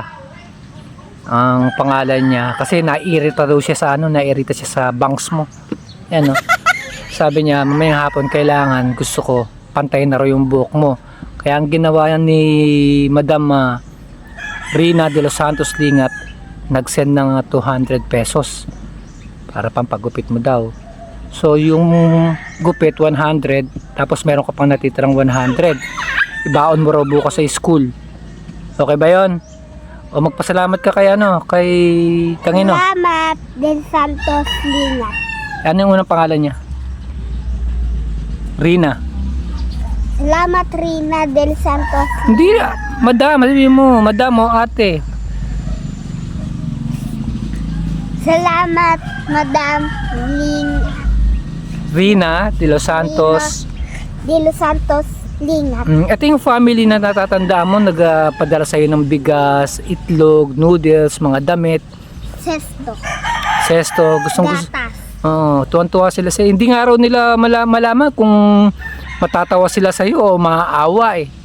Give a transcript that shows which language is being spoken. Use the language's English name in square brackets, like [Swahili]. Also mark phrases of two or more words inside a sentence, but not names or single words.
[Filipino] Ang pangalan niya, kasi naiirita daw siya sa naiirita siya sa bangs mo. Yan, no? Sabi niya, mamayang hapon kailangan, gusto ko, pantayin na raw yung buhok mo. Kaya ang ginawa ni Madam Rina de los Santos Lingat, nag-send ng 200 pesos para pampagupit mo daw. So yung gupit 100, tapos meron ka pang natitirang 100. Ibaon mo raw bukas sa school. Okay ba 'yon? O magpasalamat ka kay kay Tangino. Salamat del Santos Lingat. Ano yung unang pangalan niya? Rina. Salamat Rina del Santos. Hindi, madam, sabi mo, madam o ate. Salamat Madam Rina de los Santos. de los Santos Lingat. Ito yung family na natatanda mo, nagpadala sa'yo ng bigas, itlog, noodles, mga damit, sesto, gustong gusto. Gatas. Tuwan-tuwa sila sa'yo. Hindi nga raw nila malaman kung matatawa sila sa'yo o maaawa eh.